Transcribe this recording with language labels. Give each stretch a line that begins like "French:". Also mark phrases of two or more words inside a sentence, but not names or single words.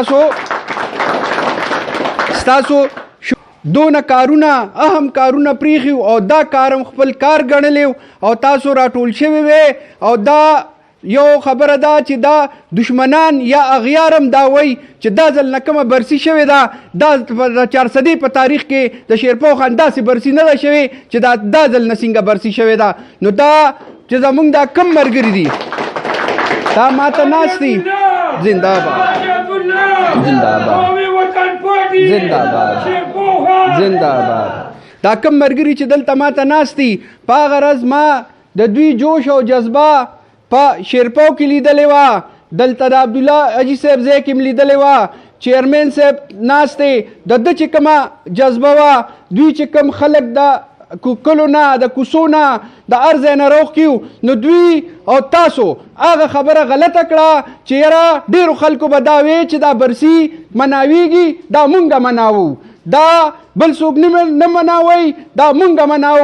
Pashto: ستاسو دونه کارونه اهم کارونه پریښي او دا کارم خپل کار ګڼلی او تاسو راټول شوي وې او دا یو خبره ده چې دا دشمنان یا اغیارم دا وایي چې دا ځل نه کومه برسي شوې ده دا د 400 په تاریخ کې د شیرپو خان داسې برسي نه ده شوې چې دا ځل نه څنګه برسي شوې ده. نو دا چې زمونږ دا کم ملګري دي دا ماته ناست دي، زنده باد زنده باد زنده باد زنده باد. دا کم ملګري چې دلته ماته ناست دي په هغه ورځ ما د دوی جوش او جذبه په شیرپو کې لیدلې وه، دلته د عبدالله حاجي صاحب ځای کې هم لیدلې وه، چیئرمین صاحب ناست دی، د ده چې کومه جذبه وه دوی چې کوم خلک د کلو نه د کوڅو نه د هر ځای نه روغ نو دوی او تاسو هغه خبره غلطه کړه چې یاره ډېرو خلکو به دا وی چې دا برسي مناویږي دا مونږه مناوو، دا بل څوک نه مناوئ دا مونږه مناوو.